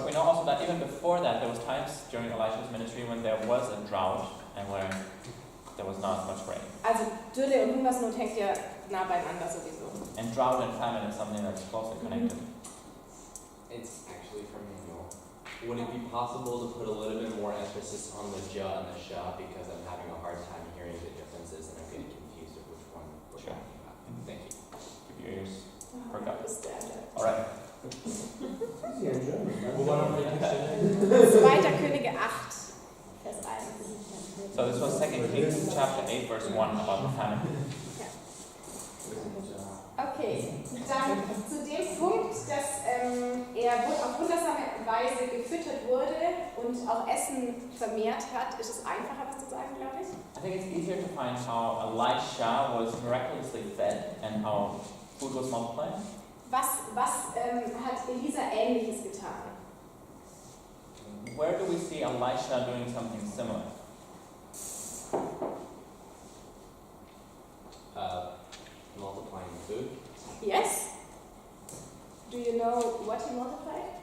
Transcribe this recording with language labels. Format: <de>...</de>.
<en>But we know also that even before that, there was times during Elisha's ministry when there was a drought and where there was not much rain.</en> <de>Also Dürre und Hungersnot hängt ja nah beieinander sowieso.</de> <en>And drought and famine is something that's closely connected. It's actually from Manuel. Would it be possible to put a little bit more emphasis on the ja and the sha, because I'm having a hard time hearing the differences and I'm getting confused of which one we're Sure. talking about. Thank you. Keep your ears Oh, perked up. Standard. All right. Easy in German. Well, why don't we</en> <de>2. Könige 8, Vers 1.</de> <en>So this was 2 Kings chapter 8, verse 1 about the famine.</en> <de>Okay, dann zu dem Punkt, dass er auf wundersame Weise gefüttert wurde und auch Essen vermehrt hat, ist es einfacher, was zu sagen, glaube ich.</de> <en>I think it's easier to find how Elisha was miraculously fed and how food was multiplied.</en> <de>Was hat Elisa Ähnliches getan?</de> <en>Where do we see Elisha doing something similar? Multiplying food. Yes? Do you know what he multiplied?</en>